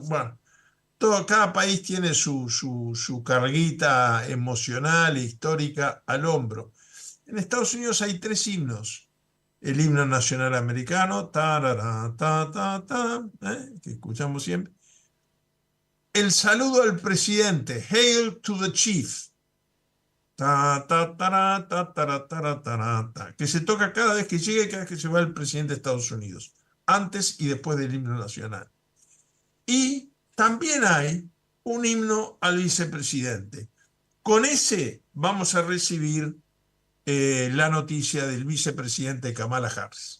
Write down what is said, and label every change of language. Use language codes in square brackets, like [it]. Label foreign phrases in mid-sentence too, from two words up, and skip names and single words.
[es] Bueno, cada país tiene su carguita emocional e histórica al hombro. En Estados Unidos hay 3 himnos. El himno nacional americano, que escuchamos siempre. el saludo al presidente, Hail to the Chief, ta, ta, tara, ta, tara, tara, tara, ta, que se toca cada vez que llega y cada vez que se va el presidente de Estados Unidos, antes y después del himno nacional. Y también hay un himno al vicepresidente. Con ese vamos a recibir la noticia del vicepresidente Kamala Harris.